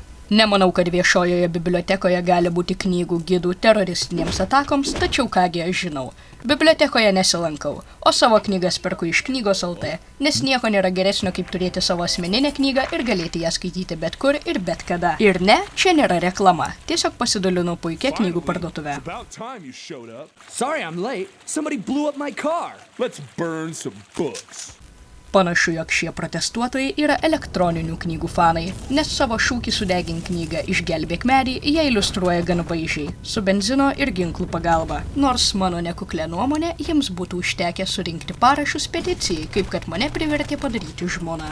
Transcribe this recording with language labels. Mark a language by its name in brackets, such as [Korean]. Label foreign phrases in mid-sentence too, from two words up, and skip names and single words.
[Lithuanian] Nemanau, kad viešojoje bibliotekoje gali būti knygų gidų teroristinėms atakoms, tačiau kągi aš žinau. Bibliotekoje nesilankau, o savo knygas perku iš knygos LT, nes nieko nėra geresnio kaip turėti savo asmeninę knygą ir galėti ją skaityti bet kur ir bet kada. Ir ne, čia nėra reklama, tiesiog pasidalinu puikia knygų parduotuvė. [English] Sorry I'm late. Somebody blew up my car. Let's burn some books. [Lithuanian] Panašu, jog šie protestuotojai yra elektroninių knygų fanai, nes savo šūkį sudegink knygą išgelbėk medį jie iliustruoja gan vaizdžiai, su benzino ir ginklų pagalba. Nors mano nekuklė nuomonė, jiems būtų užtekę surinkti parašus peticijai, kaip kad mane privertė padaryti žmona.